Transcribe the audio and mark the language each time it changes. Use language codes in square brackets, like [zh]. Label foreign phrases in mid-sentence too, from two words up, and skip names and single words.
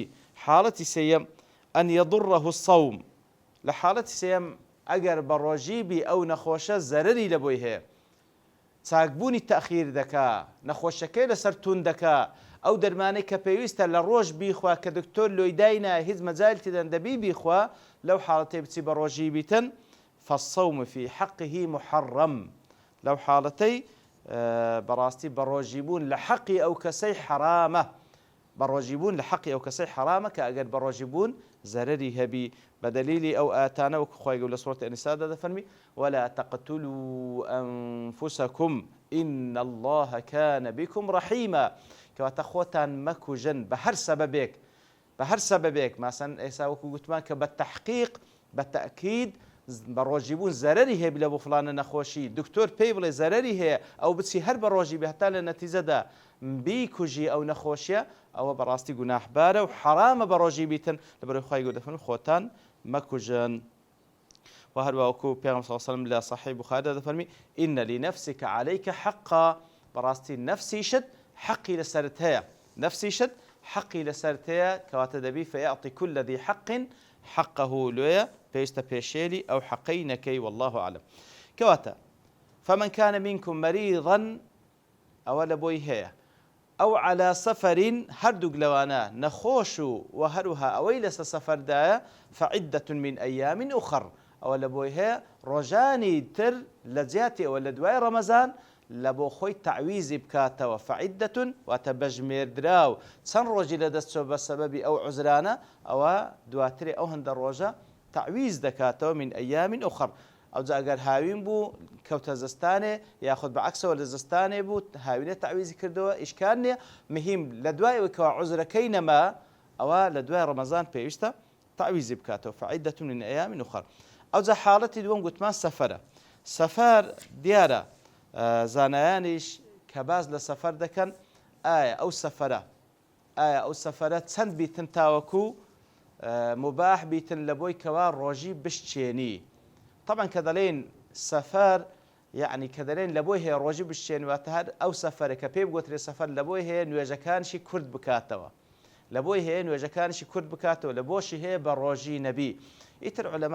[ckb] حاڵەتی سێیەم [ar] ئەن یەضڕه الصەوم، [ckb] لە حاڵەتی سێیەم ئەگەر بە ڕۆژیبی ئەو نەخۆشە زەرەری لە بۆی هەیە، چاکبوونی تەخیر دەکا، نەخۆشیەکەی لەسەر تون دەکا، ئەو دەرمانەی کە پێویستە لە ڕۆژ بیخوا کە دکتۆر لۆی داینا هیچ مەجالی دەبی بیخوا، لەو حاڵەتەی بچی بە ڕۆژی بیتن، [ar] فالصوم في حقه محرم، [ckb] لەو حاڵەتەی بەڕاستی بە ڕۆژی بوون لە حەقی ئەو کەسەی حرامە، بە ڕۆژی بوون لە حەقی ئەو کەسەی حرامە کە ئەگەر بە ڕۆژی بوون زەرەری هەبی، بە دەلیلی ئەو ئاتانە وەکو خوای گەورە لە سوورەتی النیسادا دەفەرمی [ar] ولا تقتلوا أنفسكم إن الله كان بكم رحيما، [ckb] کەواتە خۆتان مەکوژن بە هەر سەبەبێک، ماسەن ئێستا وەکو گوتمان کە بە تەحقیق بە تەئکید بە ڕۆژی بوون زەرەری هەیە لە بۆ فڵانە نەخۆشی، دکتۆر پێی بڵێ زەرەری هەیە، ئەو بچی هەر بە ڕۆژی بێ هەتا لە نەتیجەدا بیکوژی ئەو نەخۆشیە، ئەوە بەڕاستی گوناحبارە و حرامە بە ڕۆژی بیتن، لەبەرەوەی خوای گەورە دەفەرمێ خۆتان مەکوژن. وهروە وەکو پێغەمبەر [ar] صلی الله علیه و سلم [ckb] لە صحیح بوخاری دەفەرمی [ar] إن لنفسك عليك حقا [ckb] بەڕاستی نفسیشت حەقی لەسەرت هەیە نفسیشت حەقی لەسەرت هەیە کەواتە دەبی [ar] فيعطي كل ذي حق حقه [ckb] لێە پێویستە پێشێلی ئەو حەقەی نەکەی [ar] والله أعلم [ckb] کەواتە [ar] فمن كان منكم مريضا [ckb] ئەوە لە بۆی هەیە ئەو [ar] على سفر [ckb] هەردووک لەوانە نەخۆش و هەروها ئەوەی لەسەر سەفەردایە [ar] فعدة من أيام أخر [ckb] ئەوە لە بۆی هەیە ڕۆژانی تر لە جیاتی ئەوە لە دوای ڕەمەزان لە بۆ خۆی تعویزی بکاتەوە فعدة واتە بەژمێردراو چەند ڕۆژی لەدەستچۆ بە سەبەبی ئەو عوزرانە ئەوە دواترێ ئەو هەندە ڕۆژە تعویز دەکاتەوە [ar] من ئەیام ئوخر [ckb] ئەوجا ئەگەر هاوین بوو کەوتە زستانێ یاخود بەعکسەوە لە زستانێ بوو هاوینە تعویزی کردەوە ئیشکال نییە مهم لە دوای کەوا عوزرەکەی نەما ئەوە لە دوای ڕەمەزان پێویستە تعویزی بکاتەوە [ar] فعدة من أيام أخر [ckb] ئەوجا حاڵەتی دووەم گوتمان سەفەرە سەفەر دیارە زانایانیش کە باز لە سەفەر دەکەن ئایا ئەو سەفەرە چەند بیتن تاوەکو مباح بیتن لە بۆی کەوا ڕۆژی بشتێنی طبعا کە دەڵێن سەفەر یعنی کە دەڵێن لە بۆی هەیە ڕۆژی بشتێنواتە هەر ئەو سەفەرە کە پێی بگوترێ سەفەر لە بۆی هەیە نوێژەکانشی کورد بکاتەوە لە بۆی هەیە نوێژەکانشی کورد بکاتەوە لە بۆشی هەیە بە ڕۆژی نەبی ئیتر عولەما